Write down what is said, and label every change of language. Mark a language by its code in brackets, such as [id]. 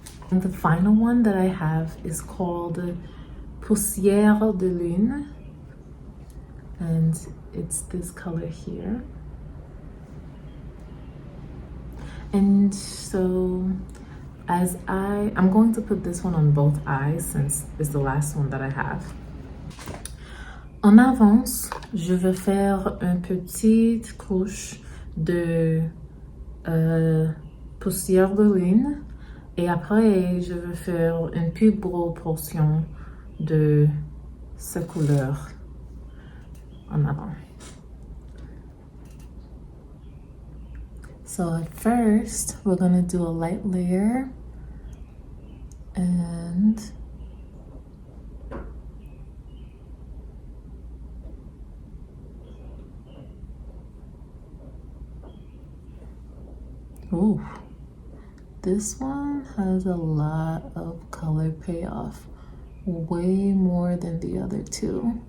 [en] And the final one that I have is called Poussière de Lune, and it's this color here. And so I'm going to put this one on both eyes since it's the last one that I have. [fr] En avance, je vais faire une petite couche de poussière de lune et après je vais faire une plus grosse portion de cette couleur en avant. [en] So at first, we're gonna do a light layer and ooh, this one has a lot of color payoff, way more than the other two.